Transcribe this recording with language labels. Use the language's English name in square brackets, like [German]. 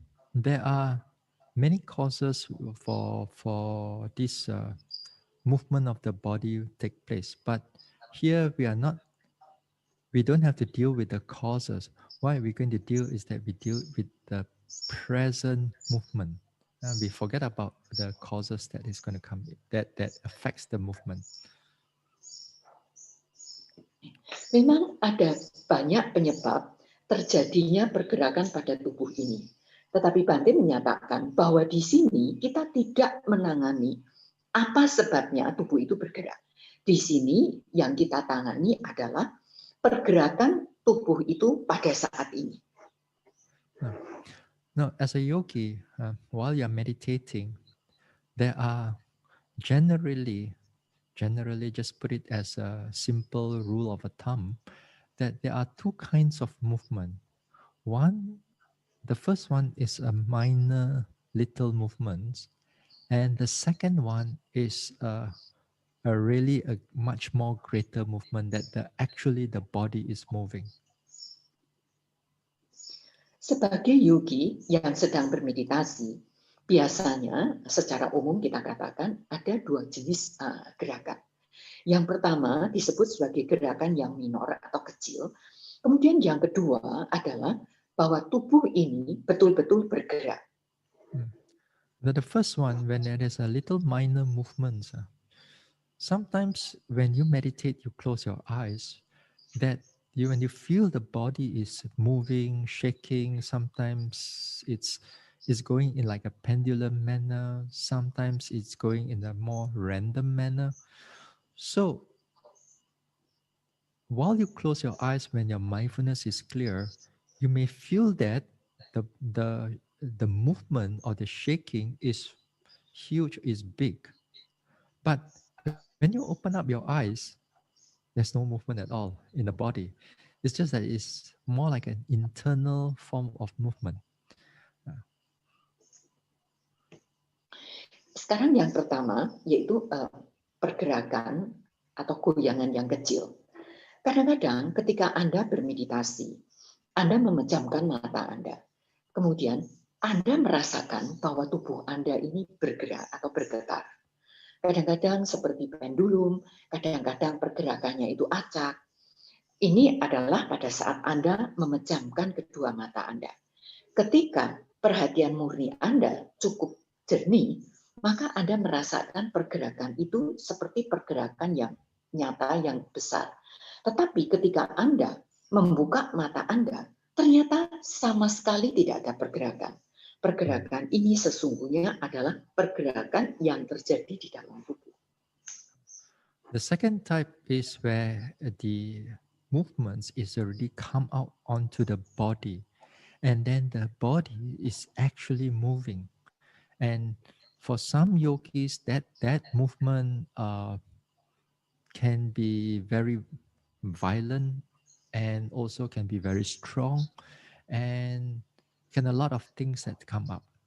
[English] There are many causes for this movement of the body take place, but here we don't have to deal with the causes. What we're going to deal is that we deal with the present movement. We forget about the causes that is going to come that affects the movement. [Indonesian] Memang ada banyak penyebab terjadinya pergerakan pada tubuh ini. Tetapi Bhante menyatakan bahwa di sini kita tidak menangani apa sebabnya tubuh itu bergerak. Di sini yang kita tangani adalah pergerakan tubuh itu pada saat ini. [English] No, as a yogi, while you're meditating, there are generally just put it as a simple rule of a thumb, that there are two kinds of movement. The first one is a minor little movements, and the second one is a much more greater movement that actually the body is moving. [Indonesian] Sebagai yogi yang sedang bermeditasi, biasanya secara umum kita katakan ada dua jenis gerakan. Yang pertama disebut sebagai gerakan yang minor atau kecil. Kemudian yang kedua adalah bahwa tubuh ini betul-betul bergerak. [English] The first one, when there is a little minor movements, sometimes when you meditate, you close your eyes, when you feel the body is moving, shaking, sometimes it's going in like a pendulum manner, sometimes it's going in a more random manner. So while you close your eyes, when your mindfulness is clear, you may feel that the movement or the shaking is huge, is big. But when you open up your eyes, there's no movement at all in the body. It's just that it's more like an internal form of movement. [Indonesian] Sekarang yang pertama yaitu pergerakan atau goyangan yang kecil. Kadang-kadang ketika Anda bermeditasi, Anda memejamkan mata Anda. Kemudian Anda merasakan bahwa tubuh Anda ini bergerak atau bergetar. Kadang-kadang seperti pendulum, kadang-kadang pergerakannya itu acak. Ini adalah pada saat Anda memejamkan kedua mata Anda. Ketika perhatian murni Anda cukup jernih, maka Anda merasakan pergerakan itu seperti pergerakan yang nyata, yang besar. Tetapi ketika Anda membuka mata Anda, ternyata sama sekali tidak ada pergerakan. Pergerakan ini sesungguhnya adalah pergerakan yang terjadi di dalam tubuh. [English] The second type is where the movements is already come out onto the body, and then the body is actually moving. And for some yogis, that movement can be very violent and also can be very strong, and can a lot of things that come up.